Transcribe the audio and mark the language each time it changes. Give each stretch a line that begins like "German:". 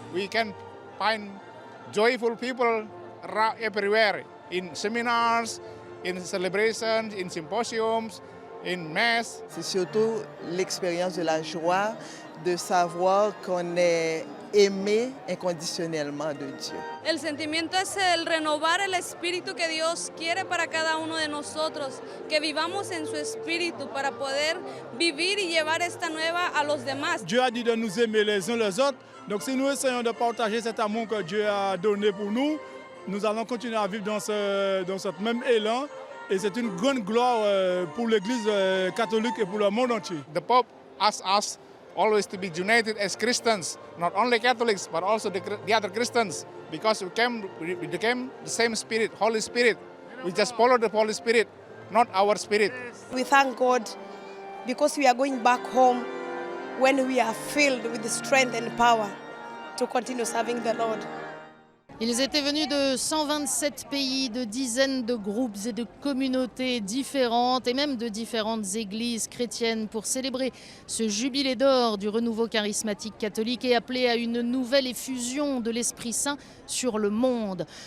English: can find joyful people everywhere, in seminars, in celebrations, in symposiums, in mass.
French: C'est surtout l'expérience de la joie de savoir qu'on est aimé inconditionnellement de Dieu.
Spanish: El sentimiento es el renovar el espíritu que Dios quiere para cada uno de nosotros, que vivamos en su espíritu para poder vivir y llevar esta nueva a los demás.
French: Dieu a dit de nous aimer les uns les autres, donc si nous essayons de partager cet amour que Dieu a donné pour nous, nous allons continuer à vivre dans ce même élan, et c'est une grande gloire pour l'Église catholique et pour le monde entier.
English: The Pope asks us always to be united as Christians, not only Catholics, but also the other Christians, because we became the same Spirit, Holy Spirit. We just follow the Holy Spirit, not our spirit. We thank God because we are going back home when we are filled with the strength and power to continue serving the Lord.
French: Ils étaient venus de 127 pays, de dizaines de groupes et de communautés différentes et même de différentes églises chrétiennes pour célébrer ce jubilé d'or du renouveau charismatique catholique et appeler à une nouvelle effusion de l'Esprit Saint sur le monde.